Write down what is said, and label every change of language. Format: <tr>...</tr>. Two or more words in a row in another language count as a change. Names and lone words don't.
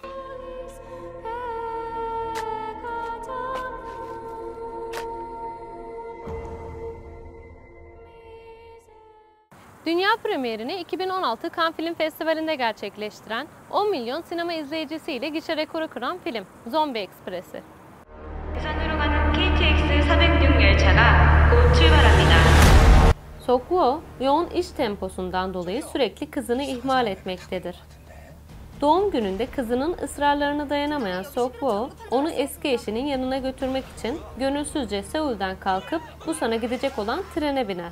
<tr>Dünya premierini 2016 Cannes Film Festivali'nde gerçekleştiren 10 milyon sinema izleyicisiyle gişe rekoru kıran film Zombi Ekspresi.</tr> <ko>부산으로 가는 KTX 406 열차가 곧 출발합니다.</ko> <tr>Sok-woo, yoğun iş temposundan dolayı sürekli kızını ihmal etmektedir. Doğum gününde kızının ısrarlarına dayanamayan Sok-woo, onu eski eşinin yanına götürmek için gönülsüzce Seul'den kalkıp Busan'a gidecek olan trene biner.</tr>